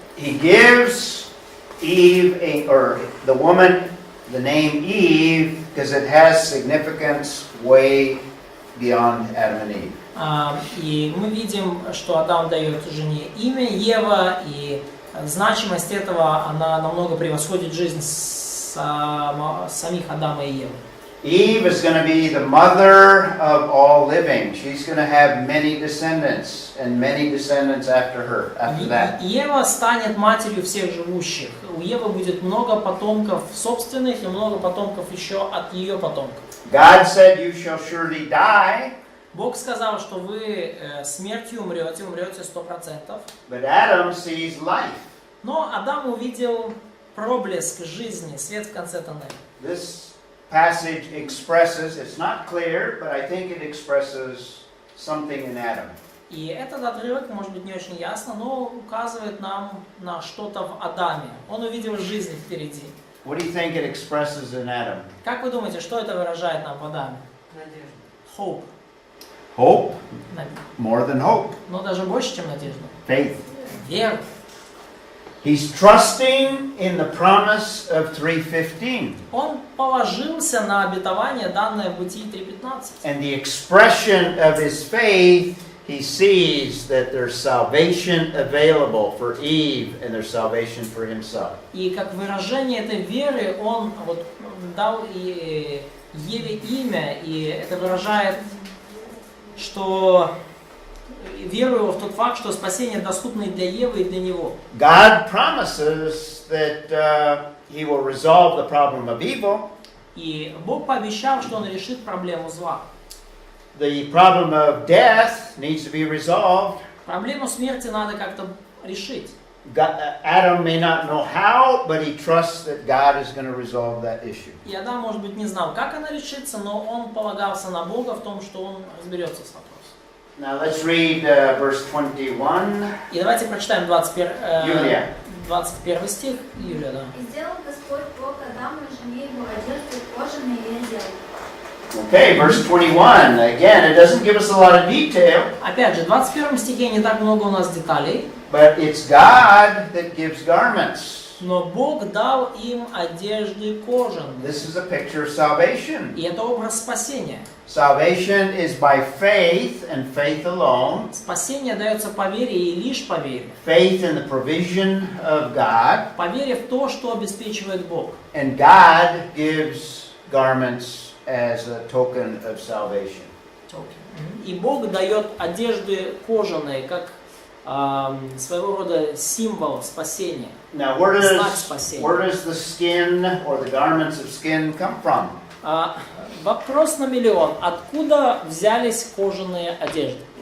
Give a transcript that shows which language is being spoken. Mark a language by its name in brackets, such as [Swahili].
[English] He gives Eve, or the woman, the name Eve because it has significance way beyond Adam and Eve. [Russian] И мы видим, что Адам дает жене имя Ева, и значимость этого, она намного превосходит жизнь самих Адама и Евы. [English] Eve is going to be the mother of all living. She's going to have many descendants and many descendants after her, after that. [Russian] Ева станет матерью всех живущих. У Евы будет много потомков собственных и много потомков еще от ее потомков. [English] God said, "You shall surely die." [Russian] Бог сказал, что вы смертью умрете 100%. [English] But Adam sees life. [Russian] Но Адам увидел проблеск жизни, свет в конце тоннеля. [English] This passage expresses, it's not clear, but I think it expresses something in Adam. [Russian] И этот отрывок, может быть, не очень ясно, но указывает нам на что-то в Адаме. Он увидел жизнь впереди. [English] What do you think it expresses in Adam? [Russian] Как вы думаете, что это выражает нам в Адаме? Надежда. [English] Hope. Hope? More than hope. [Russian] Но даже больше, чем надежда. [English] Faith. [Russian] Вера. [English] He's trusting in the promise of 3:15. [Russian] Он положился на обетование, данное в Бытии 3:15. [English] And the expression of his faith, he sees that there's salvation available for Eve and there's salvation for himself. [Russian] И как выражение этой веры он вот дал Еве имя, и это выражает, что верую в тот факт, что спасение доступно и для Евы, и для него. [English] God promises that he will resolve the problem of evil. [Russian] И Бог пообещал, что Он решит проблему зла. [English] The problem of death needs to be resolved. [Russian] Проблему смерти надо как-то решить. [English] Adam may not know how, but he trusts that God is going to resolve that issue. [Russian] И Адам, может быть, не знал, как она решится, но он полагался на Бога в том, что он разберется с вопросом. [English] Now let's read verse 21. [Russian] И давайте прочитаем 21. Юлия. 21 стих, Юля, да. И сделал Господь Бог Адаму и жене его одежды кожаные и одел. [English] Okay, verse 21. Again, it doesn't give us a lot of detail, [Russian] Опять же, в 21 стихе не так много у нас деталей, [English] but it's God that gives garments. [Russian] но Бог дал им одежды кожаные. [English] This is a picture of salvation. [Russian] И это образ спасения. [English] Salvation is by faith and faith alone. [Russian] Спасение дается по вере и лишь по вере. [English] Faith in the provision of God. [Russian] По вере в то, что обеспечивает Бог. [English] And God gives garments as a token of salvation. [Russian] И Бог дает одежды кожаные, как своего рода символ спасения. [English] Now, [Russian] Знак спасения. [English] where does the skin or the garments of skin come from? [Russian] Вопрос на миллион. Откуда взялись кожаные одежды?